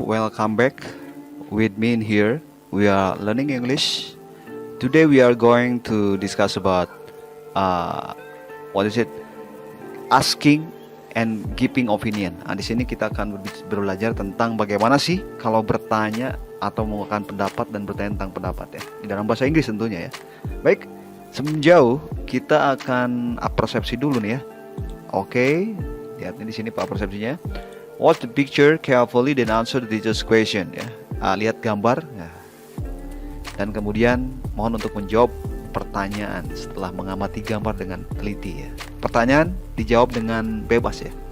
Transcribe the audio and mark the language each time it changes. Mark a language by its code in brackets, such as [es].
[en] Welcome back with me in here. We are learning English. Today we are going to discuss about uh, what is it? Asking and giving opinion. [id] Nah, di sini kita akan belajar tentang bagaimana sih kalau bertanya atau mengungkapkan pendapat dan bertanya tentang pendapat ya. Di dalam bahasa Inggris tentunya ya. Baik, sebelum jauh kita akan persepsi dulu nih ya. Oke, lihat di sini Pak persepsinya. [en] Watch the picture carefully then answer the teacher's question ya. [id] Lihat gambar ya. Dan kemudian mohon untuk menjawab pertanyaan setelah mengamati gambar dengan teliti ya. Pertanyaan dijawab dengan bebas ya.